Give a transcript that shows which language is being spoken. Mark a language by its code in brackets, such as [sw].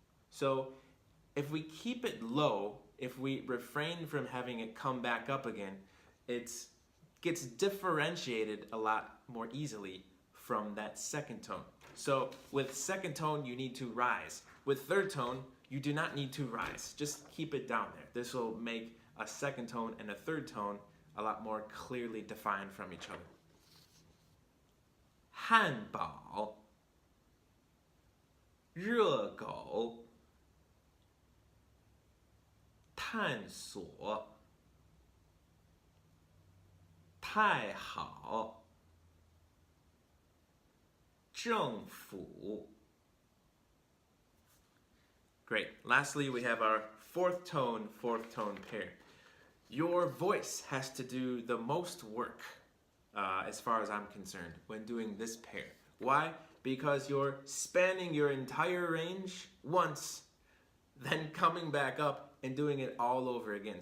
[en] So if we keep it low, if we refrain from having it come back up again, it gets differentiated a lot more easily from that second tone. So with second tone, you need to rise. With third tone, you do not need to rise. Just keep it down there. This will make a second tone and a third tone a lot more clearly defined from each other. [zh] 汉堡热狗探索太好政府. [en] Great. Lastly, we have our fourth tone pair. Your voice has to do the most work, as far as I'm concerned, when doing this pair. Why? Because you're spanning your entire range once, then coming back up and doing it all over again.